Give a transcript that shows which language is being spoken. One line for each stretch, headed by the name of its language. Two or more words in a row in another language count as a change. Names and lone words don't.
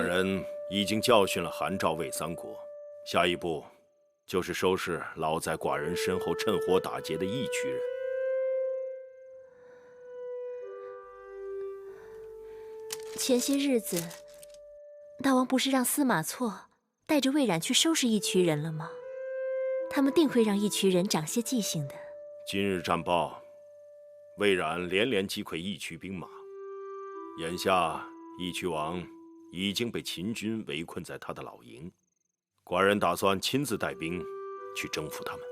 Chinese: 寡人已經教訓了韓趙魏3國，下一步就是收拾老在寡人身後趁火打劫的義渠人。前些日子，大王不是讓司馬錯帶着魏冉去收拾義渠人了嗎？他們定會讓義渠人長些記性的。今日戰報，魏冉連連擊潰義渠兵馬，眼下義渠王已經被秦軍圍困在他的老營，寡人打算親自帶兵去征服他們。